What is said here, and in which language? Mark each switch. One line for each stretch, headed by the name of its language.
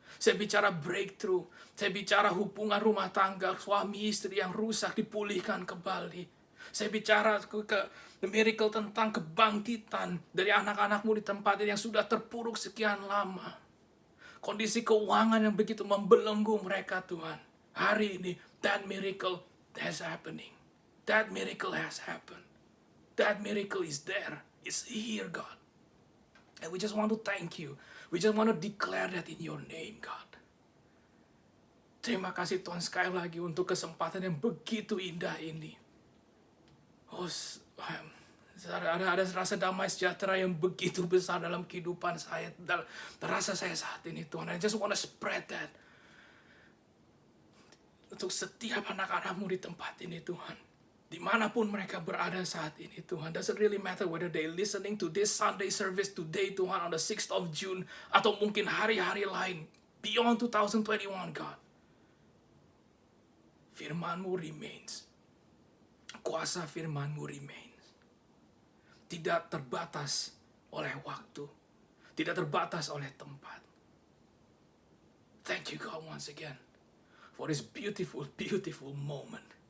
Indonesian: Saya bicara breakthrough. Saya bicara hubungan rumah tangga, suami istri yang rusak dipulihkan kembali. Saya bicara ke
English: the miracle
Indonesian: tentang kebangkitan dari anak-anakmu di tempat ini yang sudah terpuruk sekian lama. Kondisi keuangan yang begitu membelenggu mereka, Tuhan. Hari ini,
English: that miracle has happening. That miracle has happened. That miracle is there. It's here, God. And we just want to thank you. We just want to declare that in your name, God.
Indonesian: Terima kasih Tuhan sekali lagi untuk kesempatan yang begitu indah ini. Oh, ada rasa damai sejahtera yang begitu besar dalam kehidupan saya, terasa saya saat ini, Tuhan.
English: I just want to spread that
Indonesian: untuk setiap anak-anakmu di tempat ini, Tuhan. Dimanapun mereka berada saat ini, Tuhan.
English: Doesn't really matter whether they listening to this Sunday service today, Tuhan, on the 6th of June,
Indonesian: atau mungkin hari-hari lain,
English: beyond 2021, God.
Indonesian: Firman-Mu remains. Kuasa Firman-Mu remains. Tidak terbatas oleh waktu. Tidak terbatas oleh tempat.
English: Thank you, God, once again, for this beautiful, beautiful moment.